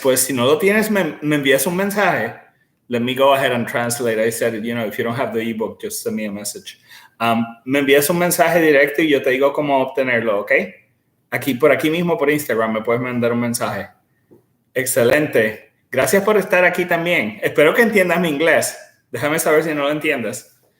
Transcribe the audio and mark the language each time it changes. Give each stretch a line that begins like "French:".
Spanish: Pues si no lo tienes, me envías un mensaje.
English: Let me go ahead and translate. I said, if you don't have the ebook, just send me a message.
Spanish: Me envías un mensaje directo y yo te digo cómo obtenerlo, ¿ok? Por aquí mismo por Instagram me puedes mandar un mensaje. Excelente. Gracias por estar aquí también. Espero que entiendas mi inglés. Déjame saber si no lo entiendes.